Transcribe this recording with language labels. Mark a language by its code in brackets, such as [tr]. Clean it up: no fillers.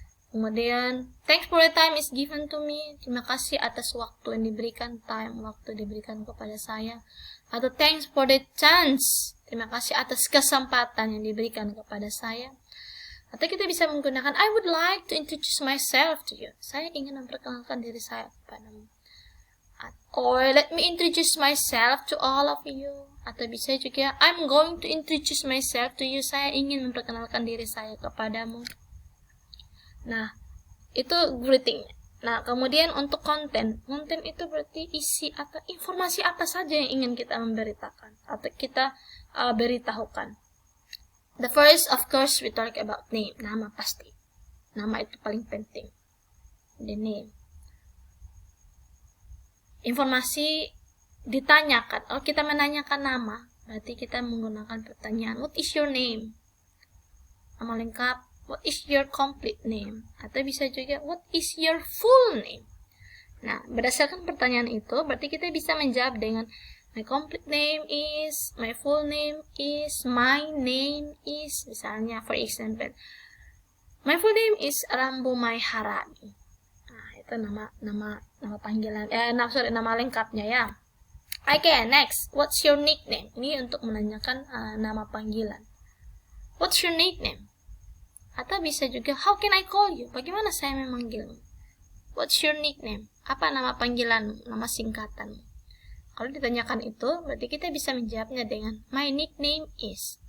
[id] Kemudian, [en] thanks for the time is given to me. [id] Terima kasih atas waktu yang diberikan, waktu diberikan kepada saya. Atau [en] thanks for the chance. [id] Terima kasih atas kesempatan yang diberikan kepada saya. Atau kita bisa menggunakan [en] I would like to introduce myself to you. [id] Saya ingin memperkenalkan diri saya kepadamu. [en] Or let me introduce myself to all of you. [id] Atau bisa juga [en] I'm going to introduce myself to you. [id] Saya ingin memperkenalkan diri saya kepadamu. Nah, itu greeting. Nah, kemudian untuk konten itu berarti isi atau informasi apa saja yang ingin kita memberitakan atau kita beritahukan. [en] The first, of course, we talk about name, [id] nama pasti. Nama itu paling penting. [en] The name. [id] Informasi ditanyakan. Kalau kita menanyakan nama, berarti kita menggunakan pertanyaan, [en] what is your name? [id] Nama lengkap, [en] what is your complete name? [id] Atau bisa juga, [en] what is your full name? [id] Nah, berdasarkan pertanyaan itu, berarti kita bisa menjawab dengan [en] my complete name is, my full name is, my name is, misalnya, for example, my full name is Rambu Mayharani. [id] Nah, itu nama panggilan, nama lengkapnya ya. [en] Okay, next, what's your nickname? [id] Ini untuk menanyakan nama panggilan. [en] What's your nickname? [id] Atau bisa juga, [en] how can I call you? [id] Bagaimana saya memanggilmu? [en] What's your nickname? [id] Apa nama panggilanmu? Nama singkatanmu? Kalau ditanyakan itu, berarti kita bisa menjawabnya dengan [en] my nickname is.